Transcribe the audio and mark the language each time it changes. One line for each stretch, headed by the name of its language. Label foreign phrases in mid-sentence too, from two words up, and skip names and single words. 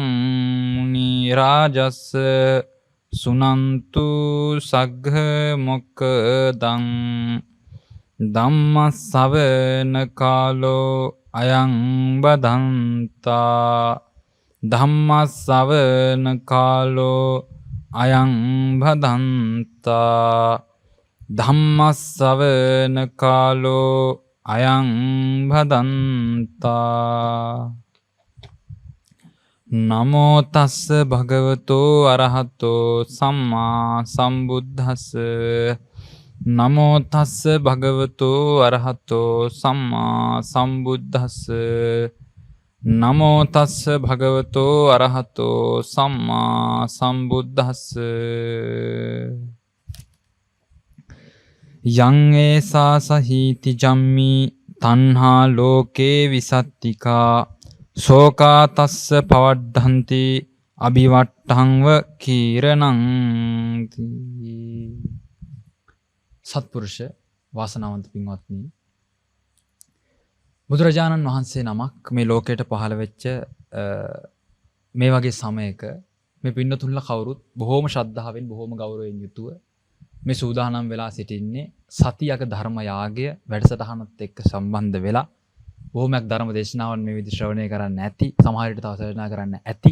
Pali: මුනි රාජස්ස සුනන්තු සග්ග මොක්ඛදං ධම්ම ශ්‍රවණ කාලෝ අයං බදන්තා ධම්ම ශ්‍රවණ කාලෝ අයං භදන්තා ධම්ම ශ්‍රවණ කාලෝ අයං භදන්තා නමෝ තස්ස භගවතෝ අරහතෝ සම්මා සම්බුද්දස්ස නමෝ තස්ස භගවතෝ අරහතෝ සම්මා සම්බුද්දස්ස නමෝ තස්ස භගවතෝ අරහතෝ සම්මා සම්බුද්දස්ස යං ඒසා සහීති ජම්මි තණ්හා ලෝකේ විසත්තිකා ශෝකා තස්ස පවඩ්ඩන්ති අභිවට්ඨංව කීරණං
Sinhala: සත්පුරුෂ වාසනාවන්ත පින්වත්නි, බුදුරජාණන් වහන්සේ නමක් මේ ලෝකයට පහළ වෙච්ච මේ වගේ සමයක මේ පින්නතුන්ලා කවුරුත් බොහෝම ශ්‍රද්ධාවෙන් බොහෝම ගෞරවයෙන් යුතුව මේ සූදානම් වෙලා සිටින්නේ සතියක ධර්ම යාගය වැඩසටහනත් එක්ක සම්බන්ධ වෙලා බොහෝමයක් ධර්ම දේශනාවන් මේ විදිහට ශ්‍රවණය කරන්න ඇති, සමහර විට තව ශ්‍රවණය කරන්න ඇති.